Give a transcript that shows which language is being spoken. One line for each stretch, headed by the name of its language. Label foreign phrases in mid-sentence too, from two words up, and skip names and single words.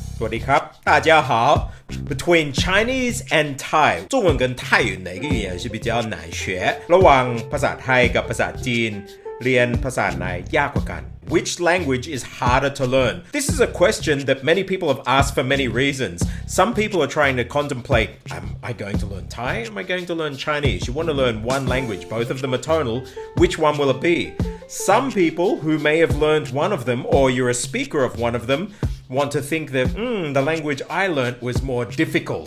Thai: สวัสดีครับ
Chinese: 大家好
English: Between Chinese and Thai
Chinese: 中文跟泰语哪个语言是比较难学
Thai: ระหว่างภาษาไทยกับภาษาจีนเรียนภาษาไหนยากกว่ากัน
English: Which language is harder to learn? This is a question that many people have asked for many reasons. Some people are trying to contemplate, am I going to learn Thai? Am I going to learn Chinese? You want to learn one language, both of them are tonal. Which one will it be? Some people who may have learned one of them, or you're a speaker of one of them, want to think that the language I learnt was more difficult.